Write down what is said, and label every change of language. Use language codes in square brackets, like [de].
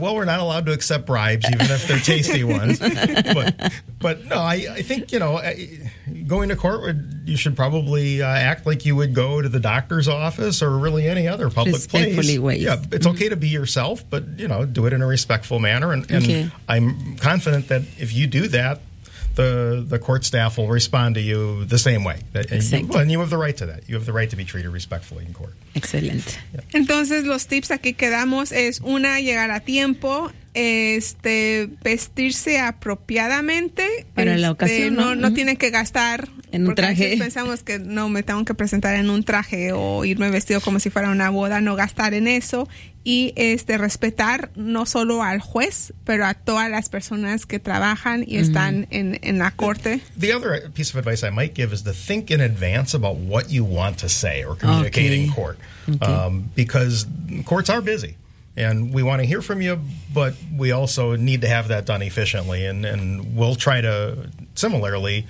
[en] Well, we're not allowed to accept bribes, even if they're tasty ones. But no, I think, you know, going to court, you should probably act like you would go to the doctor's office or really any other public place. Respectfully ways. Yeah, it's okay to be yourself, but, you know, do it in a respectful manner. And I'm confident that if you do that, the court staff will respond to you the same way. And you have the right to that. You have the right to be treated respectfully in court. Excellent. Yeah. [es] Entonces, los tips aquí que damos es, una, llegar a tiempo, vestirse apropiadamente. Para la ocasión, ¿no? No tiene que gastar. En un traje. Porque pensamos que no, me tengo que presentar en un traje o irme vestido como si fuera una boda, no gastar en eso. Y respetar no solo al juez, pero a todas las personas que trabajan y están en la corte. [en] The other piece of advice I might give is to think in advance about what you want to say or communicate in court. Because courts are busy. And we want to hear from you, but we also need to have that done efficiently. And we'll try to, similarly,